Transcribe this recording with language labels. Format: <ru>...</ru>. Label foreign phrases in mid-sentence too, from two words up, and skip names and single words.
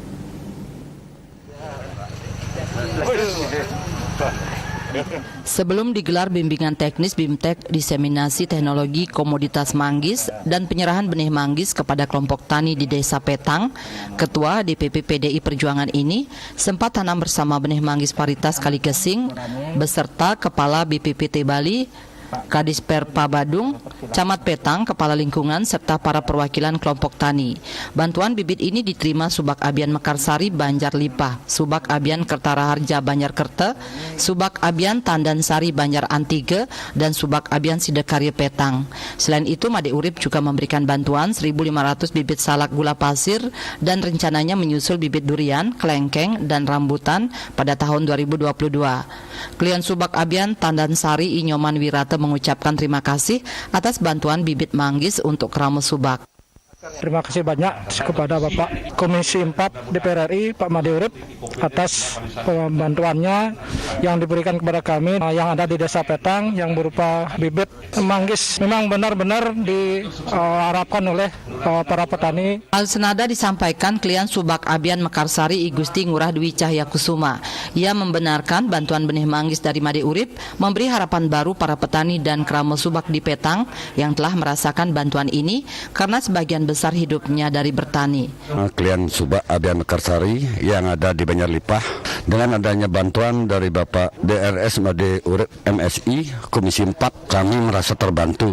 <id>Sebelum digelar bimbingan teknis BIMTEK diseminasi teknologi komoditas manggis dan penyerahan benih manggis kepada kelompok tani di Desa Petang, Ketua DPP PDI Perjuangan ini sempat tanam bersama benih manggis varietas Kaligesing beserta Kepala BPPT Bali, Kadis Perpa Badung, Camat Petang, Kepala Lingkungan, serta para perwakilan kelompok tani. Bantuan bibit ini diterima Subak Abian Mekarsari Banjar Lipah, Subak Abian Kertaraharja Banjar Kerte, Subak Abian Tandansari Banjar Antige, dan Subak Abian Sidekarya Petang. Selain itu, Made Urip juga memberikan bantuan 1.500 bibit salak gula pasir dan rencananya menyusul bibit durian, kelengkeng, dan rambutan pada tahun 2022. Klien Subak Abian Tandansari Inyoman Wirata mengucapkan terima kasih atas bantuan bibit manggis untuk Kramo Subak. Terima kasih banyak kepada Bapak Komisi 4 DPR RI, Pak Made Urip, atas bantuannya yang diberikan kepada kami yang ada di Desa Petang yang berupa bibit manggis. Memang benar-benar diharapkan oleh para petani. Hal senada disampaikan klien Subak Abian Mekarsari I Gusti Ngurah Dwi Cahya Kusuma. Ia membenarkan bantuan benih manggis dari Made Urip memberi harapan baru para petani dan Kramo Subak di Petang yang telah merasakan bantuan ini karena sebagian besar hidupnya dari bertani. Klien Subak Abian Mekarsari yang ada di Banjar Lipah, dengan adanya bantuan dari Bapak DRS Made Urip MSI Komisi 4, kami merasa terbantu</id>